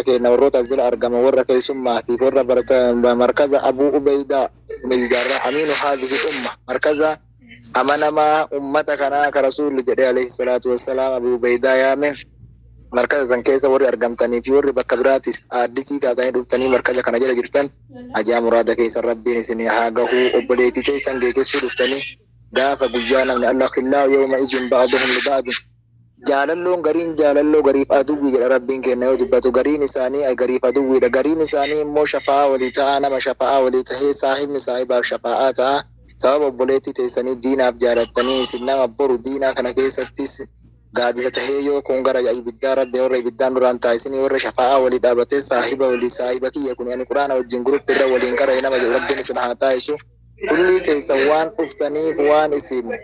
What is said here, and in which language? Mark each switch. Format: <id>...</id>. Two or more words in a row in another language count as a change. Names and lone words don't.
<om>keenya warroota asirra argama warra keessummaatiif warra markaza Abuu Ubeydaa ibn al-Jarrah</om> <ar>أمين هذه الأمة</ar> <om>markaza amanama ummata kana ka rasuulli jedhe</om> <ar>عليه الصلاة والسلام</ar> <om>Abuu Ubeydaa yaame markaza san keessa warri argamtanii fi warri bakka biraatis addisii taatanii dhuftanii markaza kana jala jirtan ajaa muraada keessa rabbiin isin haa gahuu obboleetii teessan geessuu dhuftanii gaafa guyyaa namni Allah</om> <ar>أخلاء يوم إذ بعضهم لبعض</ar> <om>jaalalloon gariin jaalalloo gariif aduwwii jedha rabbiin kenna yoo dubbatu gariin isaanii gariif aduwwiidha gariin isaanii immoo shafa'aa walii ta'a nama shafa'aa walii tahee saahibni saahibaaf shafa'aa ta'a sababa obboleettii teessanii diinaaf jaalattanii isin nama boru diinaa kana keessattis gaadisa tahee yoo kun gara ibiddaa rabbi warra ibiddaan duraan taa'isanii warra shafa'aa walii dhaabatee saahiba kiyya kun ani quraana wajjin guruppi irra waliin qara'e nama jedhu rabbiin isin haa taa'isu kullii keessan waan dhuftaniif waan isin</om>